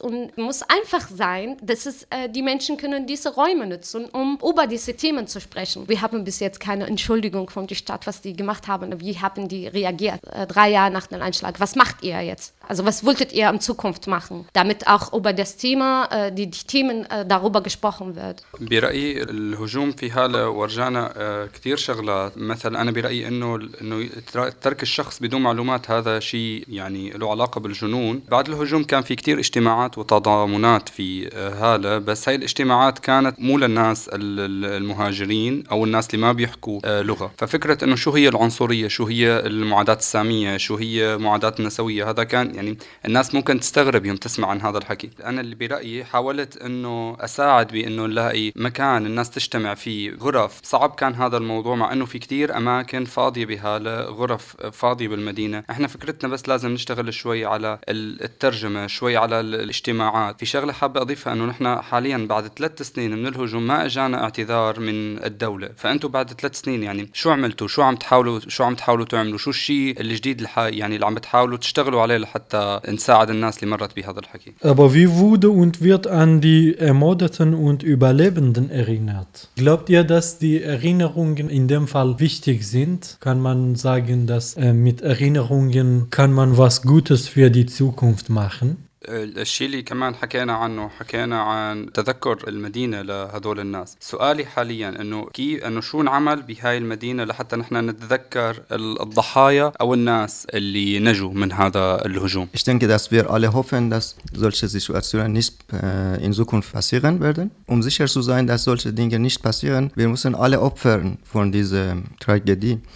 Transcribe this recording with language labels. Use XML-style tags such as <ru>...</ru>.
<de>Und es muss einfach sein, dass es, die Menschen können diese Räume nutzen, um über diese Themen zu sprechen. Wir haben bis jetzt keine Entschuldigung von der Stadt, was die gemacht haben. Wie haben die reagiert? 3 Jahre nach dem Anschlag. Was macht ihr jetzt? Also was wolltet ihr in Zukunft machen, damit auch über das Thema, die Themen darüber gesprochen wird?</de> <ar>برأيي الهجوم في هالة ورجعنا كتير شغلات. مثلا أنا برأيي إنه ترك الشخص بدون معلومات هذا شيء يعني له علاقة بالجنون. بعد الهجوم كان في كتير اجتماعات وتضامنات في هالة، بس هاي الاجتماعات كانت مو للناس المهاجرين أو الناس اللي ما بيحكوا لغة. ففكرة إنه شو هي العنصرية، شو هي المعاداة السامية، شو هي معاداة النسوية، هذا كان يعني الناس ممكن تستغرب يوم تسمع عن هذا الحكي. أنا اللي برأيي حاولت أنه أساعد بأنه نلاقي مكان الناس تجتمع فيه، غرف. صعب كان هذا الموضوع مع أنه في كتير أماكن فاضية بهالة، غرف فاضية بالمدينة. إحنا فكرتنا بس لازم نشتغل شوي على الترجمة، شوي على الاجتماعات. في شغلة حابة أضيفها، أنه نحن حاليا بعد 3 سنين من الهجوم ما أجانا اعتذار من الدولة. فأنتوا بعد 3 سنين يعني شو عملتوا؟ شو عم تحاولوا تعملوا؟ شو الشيء الجديد يعني اللي عم تحاولوا تشتغلوا عليه حتى نساعد الناس اللي مرت بهذا الحكي؟</ar> <de>Aber wie wurde und wird an die Ermordeten und Überlebenden erinnert? Glaubt ihr, dass die Erinnerungen in dem Fall wichtig sind? Kann man sagen, dass mit Erinnerungen kann man was Gutes für die Zukunft machen?</de> <ar>الشيء اللي كمان حكينا عنه، حكينا عن تذكر المدينة لهذول الناس. سؤالي حاليا انه شو نعمل بهاي المدينة لحتى نحن نتذكر الضحايا او الناس اللي نجوا من هذا الهجوم.</ar> <de>Ich denke, dass wir alle hoffen, dass solche Situationen nicht in Zukunft passieren werden. Um sicher zu sein, dass solche Dinge nicht passieren, wir müssen alle opfern von dieser Tragödie.</de>